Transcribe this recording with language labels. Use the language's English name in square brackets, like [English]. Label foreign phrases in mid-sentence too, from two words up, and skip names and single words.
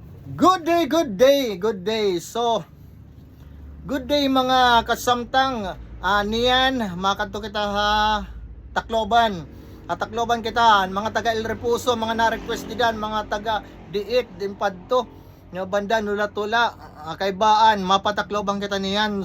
[English] Good day, good day, good day. [Waray] So, [English] good day [Waray] mga kasamtang. Niyan, makanto kita ha, Tacloban. Tacloban kita, mga taga El Repuso, mga na-request diyan, mga taga Diit, Dimpadto, nga banda nula-tula, Kaybaan, mapatacloban kita niyan.